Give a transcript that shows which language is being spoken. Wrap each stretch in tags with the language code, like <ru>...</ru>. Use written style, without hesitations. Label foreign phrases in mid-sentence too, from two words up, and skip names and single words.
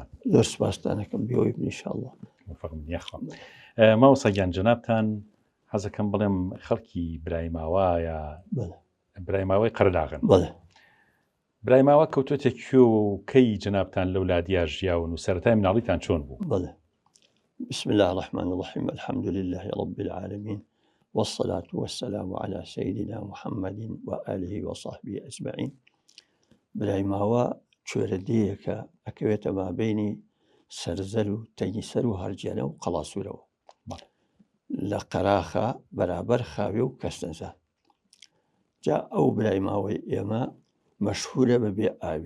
<ckb>زۆر سپاسدانەکەم بێەوەی ئینشاءڵڵا. یاخوا مامۆسا گیان جەنابتان حەزەکەم بڵێم خەڵکی برای ماوایە، برای ماوەی قەرداغن. بەڵێ برای ماوە کەوتوتە کوێ و کەی جەنابتان لەو لادیا ژیاون و سەرەتای مناڵیتان چۆن بوو؟ بەڵێ.</ckb> <ar>بسم الله الرحمن الرحيم، الحمد لله رب العالمين، والصلاة والسلام على سيدنا محمد وآله وصحبه أجمعين.</ar> <ckb>برای ماوە کوێرەدەیەکە ئەکەوێتە مابینی سەرزەر و تەنیسەر و هەرجێنە و قەڵاسوورەوە لە قەراخە بەرابەر خاوێ و کەستەنزە. جا ئەو برای ماوەی ئێمە مەشهورە بەبێ ئاوی.</ckb>